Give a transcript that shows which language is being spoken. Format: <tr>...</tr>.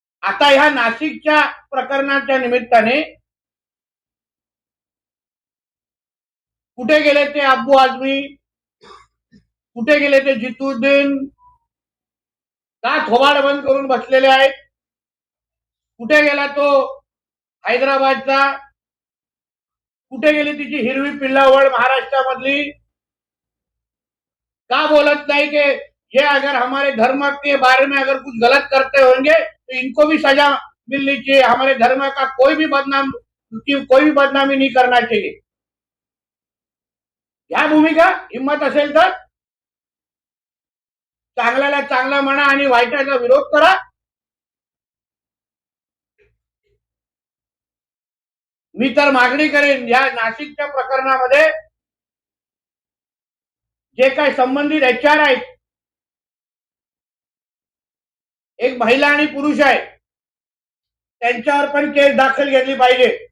<mr>आता ह्या नाशिकच्या प्रकरणाच्या निमित्ताने कुठे गेले ते अब्बू आझमी, कुठे गेले ते जितुद्दीन? का थोबाड बंद करून बसलेले आहेत? कुठे गेला तो हैदराबादचा? कुठे गेली तिची हिरवी पिल्लावळ महाराष्ट्रामधली? का बोलत</mr> <hi>नहीं कि ये अगर हमारे धर्म के बारे में अगर कुछ गलत करते होंगे तो इनको भी सजा मिलनी चाहिए, हमारे धर्म का कोई भी बदनामी नहीं करना चाहिए.</hi> <mr>ह्या भूमिका हिम्मत असेल तर चांगल्याला चांगला म्हणा आणि वाईटाचा विरोध करा. मी तर मागणी करेन, या नाशिकच्या प्रकरणामध्ये जे काही संबंधित HR आहेत, एक महिला आणि पुरुष आहे, त्यांच्यावर पण केस दाखल केली पाहिजे.</mr>